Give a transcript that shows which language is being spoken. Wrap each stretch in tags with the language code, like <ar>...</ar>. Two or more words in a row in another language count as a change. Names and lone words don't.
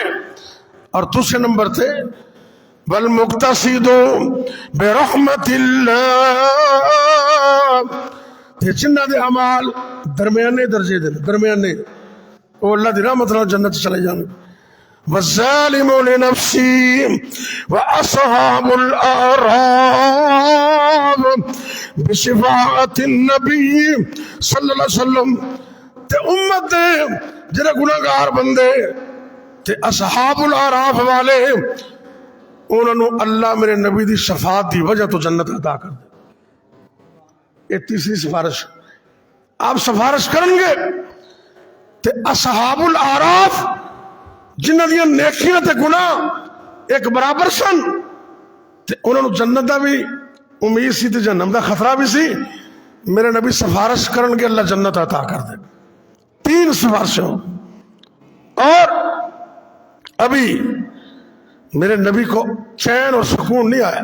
<pa>اور دوسرے نمبر تھے</pa> <ar>والمقتصد برحمت اللہ</ar> <pa>جنہ دے اعمال درمیانے درجے دے درمیانے وہ اللہ دی رحمت نال جنت چلے جانے.</pa> <ar>والظالم لنفسی واصحاب الاعراف بشفاعت النبی صلی اللہ علیہ وسلم.</ar> <pa>تے امت دے جڑے گناہگار بندے تے</pa> <ar>اصحاب الاعراف</ar> <pa>والے انہوں نے اللہ میرے نبی دی شفاعت دی وجہ تو جنت عطا کر دے.</pa> <ur>یہ تیسری سفارش.</ur> <pa>آپ سفارش کریں گے تے</pa> <ar>اصحاب الاعراف</ar> <pa>جنہ دیاں نیکیاں تے گناہ ایک برابر سن تے انہوں نے جنت دا بھی امید سی تے جہنم دا خطرہ بھی سی. میرے نبی سفارش کریں گے اللہ جنت عطا کر دے.</pa> <ur>3 سفارشوں. اور ابھی میرے نبی کو چین اور سکون نہیں آیا.</ur>